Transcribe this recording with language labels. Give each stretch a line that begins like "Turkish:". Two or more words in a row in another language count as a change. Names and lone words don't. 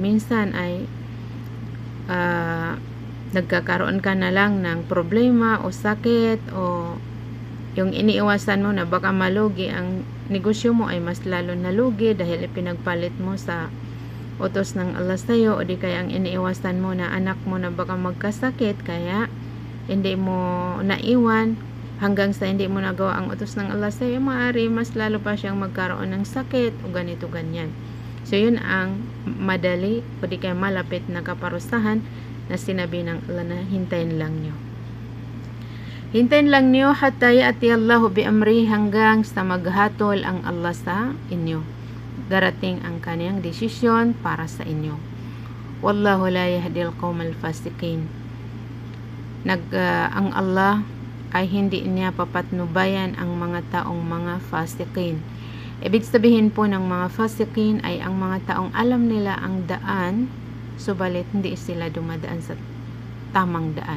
Filipino: Minsan ay nagkakaroon ka na lang ng problema o sakit, o yung iniiwasan mo na baka malugi ang negosyo mo ay mas lalo nalugi dahil ipinagpalit mo sa utos ng Allah sa'yo, o di kaya ang iniiwasan mo na anak mo na baka magkasakit kaya hindi mo naiwan hanggang sa hindi mo nagawa ang utos ng Allah sa'yo, maaari mas lalo pa siyang magkaroon ng sakit o ganito ganyan. So yun ang madali o di kaya malapit na kaparusahan na sinabi ng Allah na hintayin lang nyo. Hintayin lang nyo
Arabic: حتى يأتي الله بأمره,
Filipino: hanggang sa maghatol ang Allah sa inyo. Darating ang kanyang desisyon para sa inyo.
Arabic: والله لا يهدي القوم الفاسقين.
Filipino: Ang Allah ay hindi niya papatnubayan ang mga taong mga fasiqin. Ibig sabihin po ng mga fasiqin ay ang mga taong alam nila ang daan, subalit hindi sila dumadaan sa tamang daan.